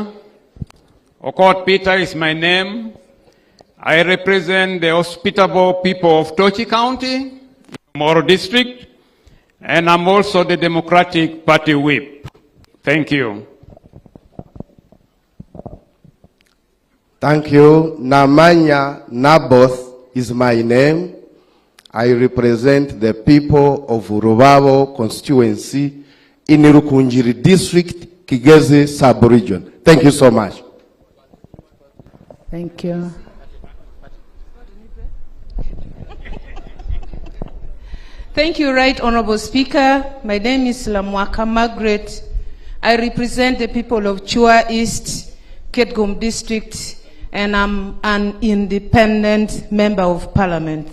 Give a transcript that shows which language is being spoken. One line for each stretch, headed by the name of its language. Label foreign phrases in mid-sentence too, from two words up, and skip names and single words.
English: Okot Peter is my name. I represent the hospitable people of Tochi County, Moro District, and I'm also the Democratic Party whip. Thank you. Thank you. Namanya Naboth is my name. I represent the people of Rubabo constituency in Irukunjiri district, Kigezi sub-region. Thank you so much. Thank you. Thank you, Right Honorable Speaker. My name is Lamwaka Margaret. I represent the people of Chua East, Ketgum District, and I'm an independent member of Parliament.